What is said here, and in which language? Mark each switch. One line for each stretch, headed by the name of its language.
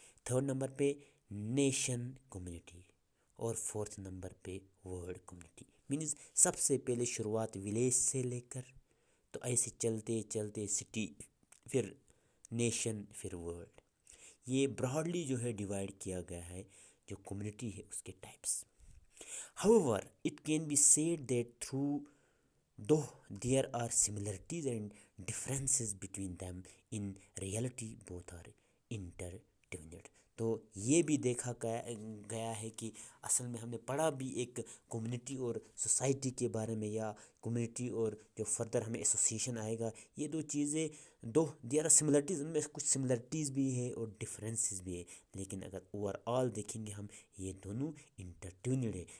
Hindi: Third number पे nation community, और fourth number पे वर्ल्ड कम्युनिटी। मीन्स सबसे पहले शुरुआत विलेज से लेकर, तो ऐसे चलते चलते सिटी, फिर नेशन, फिर वर्ल्ड। ये ब्रॉडली जो है डिवाइड किया गया है जो कम्युनिटी है उसके types.
English: However, it can be said that though there are similarities and differences between them, in reality both are intertwined।
Hindi: तो ये भी देखा गया है कि असल में हमने पढ़ा भी एक कम्युनिटी और सोसाइटी के बारे में, या कम्युनिटी और जो फर्दर हमें एसोसिएशन आएगा, ये दो चीज़ें, दो
English: there are similarities,
Hindi: उनमें कुछ सिमिलरिटीज़ भी है और डिफरेंसेस भी है, लेकिन अगर ओवरऑल देखेंगे हम, ये दोनों इंटरट्विन्ड है।